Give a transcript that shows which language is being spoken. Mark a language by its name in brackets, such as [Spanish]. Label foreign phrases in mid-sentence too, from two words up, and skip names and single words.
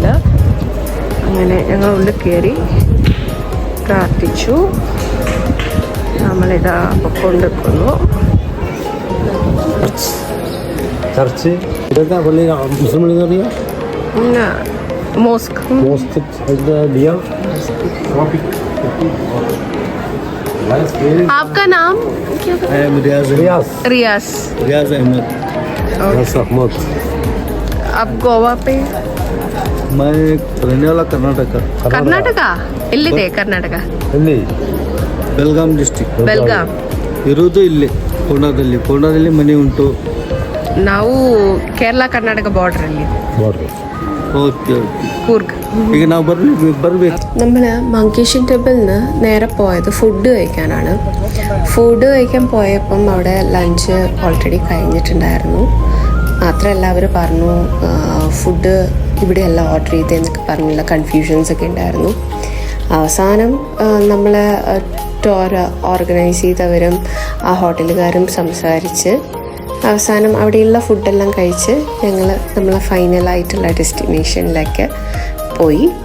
[Malayalam] അങ്ങനെ ഞങ്ങൾ ഉള്ളിൽ കയറി പ്രാർത്ഥിച്ചു. നമ്മളിതാ കൊണ്ടിരിക്കുന്നു. ചർച്ച് ഇതൊക്കെ പള്ളി മുസ്ലിം പള്ളി എന്ന് പറയാം. മോസ്ക്. [Hindi] आपका नाम रियाज रियाज अहमद. आप गोवा पे? मैं रहने वाला कर्नाटका. [Kannada] ಎಲ್ಲಿದೆ ಕರ್ನಾಟಕ? ಎಲ್ಲಿ? ಬೆಲ್ಗಾಂ ಡಿಸ್ಟ್ರಿಕ್ಟ್. ಬೆಲ್ಗಾಂ. ಇರುವುದು ಇಲ್ಲಿ ಕೋಣದಲ್ಲಿ ಮನೆ ಉಂಟು. ನಾವು ಕೇರಳ ಕರ್ನಾಟಕ ಬಾರ್ಡರ್ ಅಲ್ಲಿ. [Malayalam] ഓക്കെ കൂർഗ്. [Kannada] ಈಗ ನಾವು ಬರ್ಬೇಕು. [Malayalam] നമ്മൾ മങ്കേഷൻ ടെമ്പിളിന് നേരെ പോയത് ഫുഡ് കഴിക്കാനാണ്. ഫുഡ് കഴിക്കാൻ പോയപ്പം അവിടെ [English] lunch already [Malayalam] കഴിഞ്ഞിട്ടുണ്ടായിരുന്നു. മാത്രമല്ല അവർ പറഞ്ഞു ഫുഡ് ഇവിടെയല്ല ഓർഡർ ചെയ്തതെന്നൊക്കെ പറഞ്ഞുള്ള കൺഫ്യൂഷൻസ് ഒക്കെ ഉണ്ടായിരുന്നു. അവസാനം നമ്മൾ [English] tour organise [Malayalam] ചെയ്തവരും ആ ഹോട്ടലുകാരും സംസാരിച്ച് അവസാനം അവിടെയുള്ള ഫുഡെല്ലാം കഴിച്ച് ഞങ്ങൾ നമ്മളെ ഫൈനലായിട്ടുള്ള ഡെസ്റ്റിനേഷനിലേക്ക് പോയി.